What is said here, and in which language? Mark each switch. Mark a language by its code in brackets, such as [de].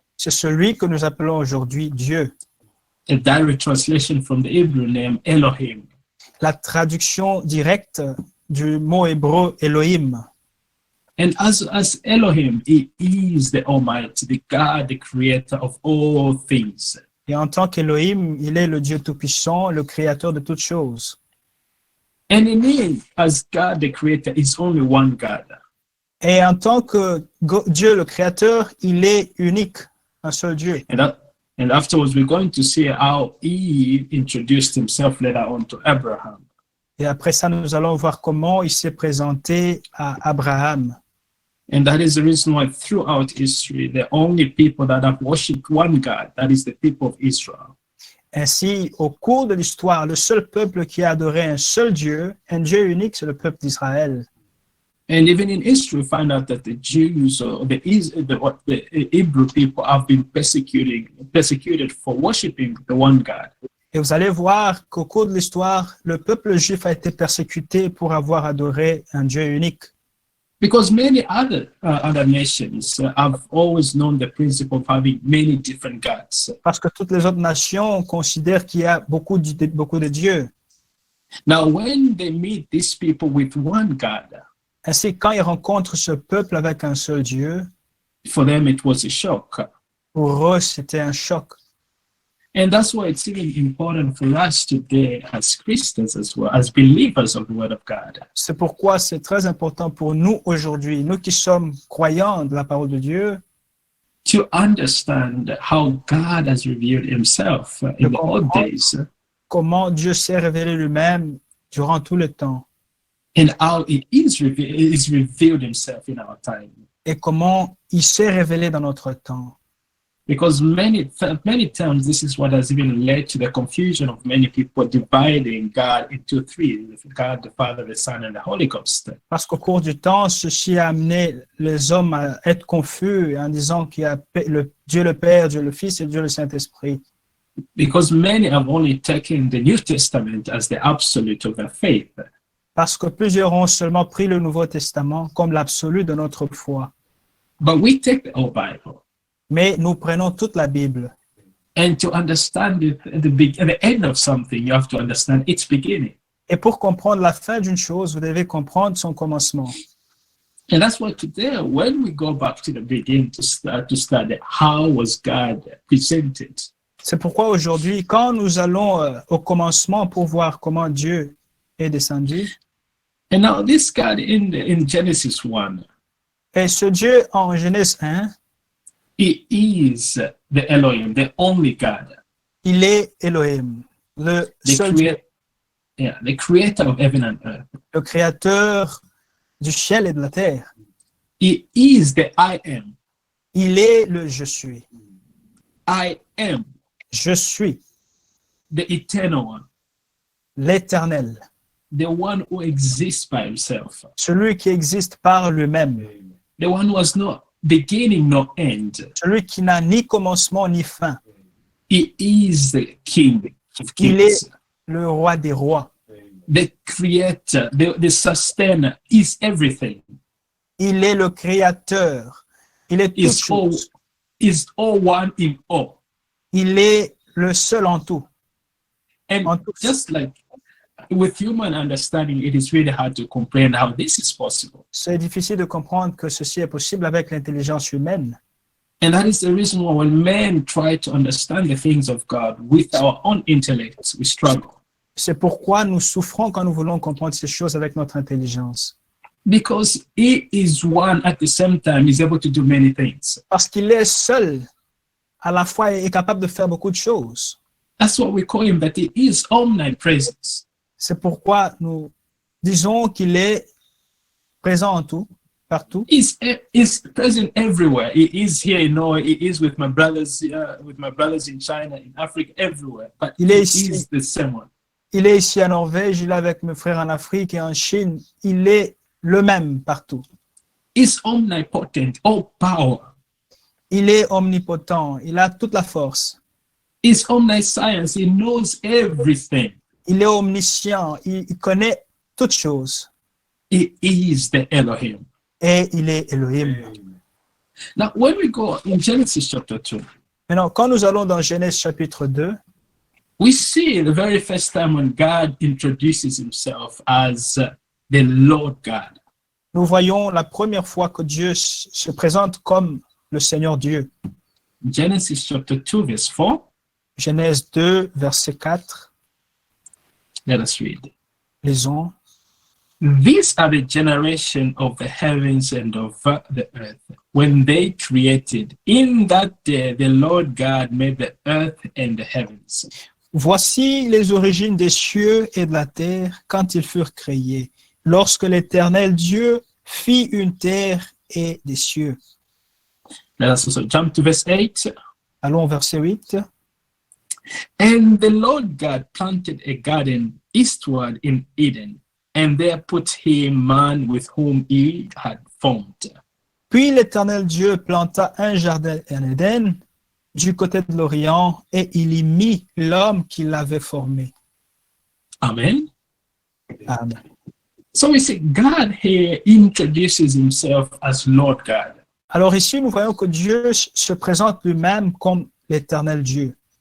[fr] c'est celui que nous appelons aujourd'hui Dieu. [en] A direct translation from the Hebrew name Elohim. [fr] La traduction directe du mot hébreu Elohim. [en] And as Elohim, he is the Almighty, the God, the creator of all things. [fr] Et en tant qu'Elohim, il est le Dieu Tout-Puissant, le créateur de toutes choses. [en] And in him, as God, the creator, is only one God. [fr] Et en tant que Dieu, le créateur, il est unique, un seul Dieu. [en] And afterwards, we're going to see how he introduced himself later on to Abraham. [fr] Et après ça, nous allons voir comment il s'est présenté à Abraham. [en] And that is the reason why throughout history, the only people that have worshipped one God, that is the people of Israel. [fr] Ainsi, au cours de l'histoire, le seul peuple qui a adoré un seul Dieu, un Dieu unique, c'est le peuple d'Israël. [en] And even in history, we find out that the Jews or the Hebrew people have been persecuted for worshiping the one God. [fr] Et vous allez voir qu'au cours de l'histoire, le peuple juif a été persécuté pour avoir adoré un Dieu unique. [en] Because many other nations have always known the principle of having many different gods. [fr] Parce que toutes les autres nations considèrent qu'il y a beaucoup de dieux. [en] Now, when they meet these people with one God, [fr] Ainsi, quand ils rencontrent ce peuple avec un seul Dieu, [en] for them it was a shock. [fr] pour eux, c'était un choc. [en] And that's why it's even important for us today as Christians as well, as believers of the Word of God. [fr] C'est pourquoi c'est très important pour nous aujourd'hui, nous qui sommes croyants de la parole de Dieu, [en] to understand how God has revealed himself in the old days. [fr] Comment Dieu s'est révélé lui-même durant tout le temps. [en] And how he is revealed himself in our time. [fr] Et comment il s'est révélé dans notre temps. [en] Because many times this is what has even led to the confusion of many people dividing God into three: God, the Father, the Son, and the Holy Ghost. [fr] Parce qu'au cours du temps, ceci a amené les hommes à être confus en disant qu'il y a Dieu le Père, Dieu le Fils et Dieu le Saint-Esprit. [en] Because many have only taken the New Testament as the absolute of their faith. [fr] Parce que plusieurs ont seulement pris le Nouveau Testament comme l'absolu de notre foi. [en] But we take the whole Bible. [fr] Mais nous prenons toute la Bible. [en] And to understand the end of something, you have to understand its beginning. [fr] Et pour comprendre la fin d'une chose, vous devez comprendre son commencement. [en] And that's why today, when we go back to the beginning to study how was God presented. [fr] C'est pourquoi aujourd'hui, quand nous allons au commencement pour voir comment Dieu est descendu. [en] And now this God in Genesis 1. [fr] Et ce Dieu en Genèse 1. [en] He is the Elohim, the only God. [fr] Il est Elohim, le seul Dieu. [en] Yeah, the creator of heaven and earth. [fr] Le créateur du ciel et de la terre. [en] He is the I am. [fr] Il est le je suis. [en] I am. [fr] Je suis. [en] The eternal one. [fr] L'éternel. [en] The one who exists by himself. [fr] Celui qui existe par lui-même. [en] The one who has no beginning, no end. [fr] Celui qui n'a ni commencement ni fin. [en] He is the King of kings. [fr] Il est le roi des rois. [en] The creator, the sustainer, is everything. [fr] Il est le créateur. Il est toute chose. [en] Is all one in all. [fr] Il est le seul en tout. [en] And just like with human understanding, it is really hard to comprehend how this is possible. [fr] C'est difficile de comprendre que ceci est possible avec l'intelligence humaine. [en] And that is the reason why when men try to understand the things of God with our own intellect, we struggle. [fr] C'est pourquoi nous souffrons quand nous voulons comprendre ces choses avec notre intelligence. [en] Because he is one at the same time, is able to do many things. [fr] Parce qu'il est seul, à la fois est capable de faire beaucoup de choses. [en] That's what we call him, that he is omnipresent. [fr] C'est pourquoi nous disons qu'il est présent en tout, partout. [en] He's present everywhere. He is here in Norway. He is with my brothers in China, in Africa, everywhere. But [fr] il est ici. [en] Is the same one. [fr] Il est ici en Norvège, il est avec mes frères en Afrique et en Chine. Il est le même partout. [en] He's omnipotent, all power. [fr] Il est omnipotent, il a toute la force. [en] He's omniscience, he knows everything. [fr] Il est omniscient, il connaît toutes choses. [en] He is the Elohim. [fr] Et il est Elohim. [en] Now, when we go in Genesis chapter 2, [fr] Maintenant, quand nous allons dans Genèse chapitre 2, [en] we see the very first time when God introduces himself as the Lord God. [fr] nous voyons la première fois que Dieu se présente comme le Seigneur Dieu. [en] Genesis chapter 2, verse 4. [fr] Genèse 2, verset 4, [en] Let us read. [fr] lisons. [en] These are the generation of the heavens and of the earth, when they created. In that day, the Lord God made the earth and the heavens. [fr] Voici les origines des cieux et de la terre quand ils furent créés, lorsque l'Éternel Dieu fit une terre et des cieux. [en] Let us also jump to verse 8. [fr] Allons au verset 8. [en] And the Lord God planted a garden eastward in Eden, and there put he man with whom he had formed. [fr] Puis l'Éternel Dieu planta un jardin en Éden du côté de l'Orient et il y mit l'homme qu'il avait formé. [en] Amen. [fr] Amen. [en] So we see God here introduces himself as Lord God. [fr] Alors ici, nous voyons que Dieu se présente lui-même comme l'Éternel Dieu.